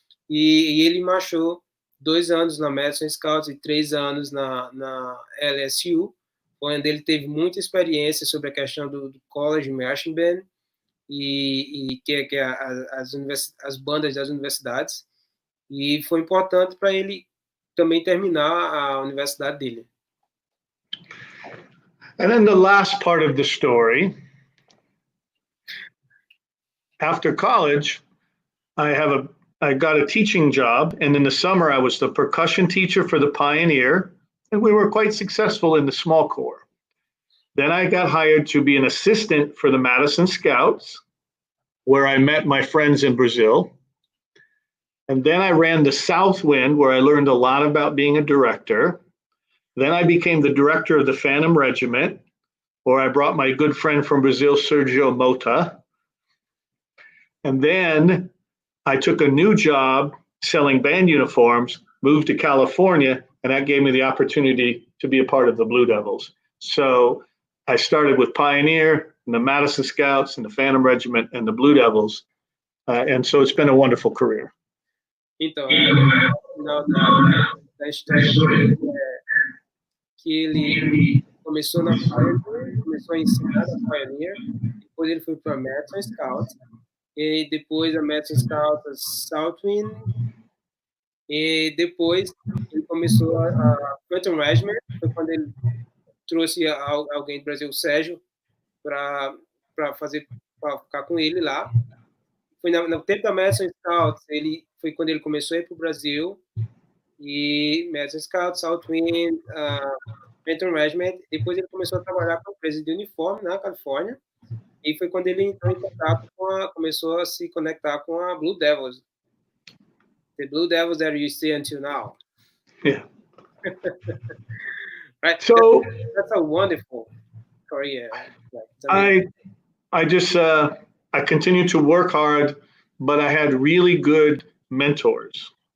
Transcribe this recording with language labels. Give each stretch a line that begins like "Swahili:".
Portuguese: E ele marchou 2 anos na Madison Scouts e 3 anos na LSU, onde ele teve muita experiência sobre a questão do college marching band e que é as bandas das universidades, e foi importante para ele também terminar a universidade dele.
English: And then the last part of the story, after college, I got a teaching job, and in the summer I was the percussion teacher for the Pioneer, and we were quite successful in the small corps. Then I got hired to be an assistant for the Madison Scouts, where I met my friends in Brazil. And then I ran the Southwind, where I learned a lot about being a director. Then I became the director of the Phantom Regiment, where I brought my good friend from Brazil, Sergio Mota. And then I took a new job selling band uniforms, moved to California, and that gave me the opportunity to be a part of the Blue Devils. So I started with Pioneer, and the Madison Scouts, and the Phantom Regiment, and the Blue Devils. And so it's been a wonderful career.
Portuguese: Então, no final da história que ele começou na Pioneer, começou a ensinar na Pioneer, depois ele foi para a Madison Scouts, e depois a Madison Scouts, Southwind, e depois ele começou a Phantom Regiment, foi quando ele trouxe alguém do Brasil, o Sérgio, para ficar com ele lá. Foi no tempo da Madison Scouts, foi quando ele começou a ir para o Brasil, e Madison Scouts, Southwind, Phantom Regiment. Depois ele começou a trabalhar com a empresa de uniforme na Califórnia, e foi quando ele entrou em contato começou a se conectar com a Blue Devils.
English: The Blue Devils that you see until now. Yeah. Right. So that's a wonderful career. I just I continued to work hard, but I had really good mentors.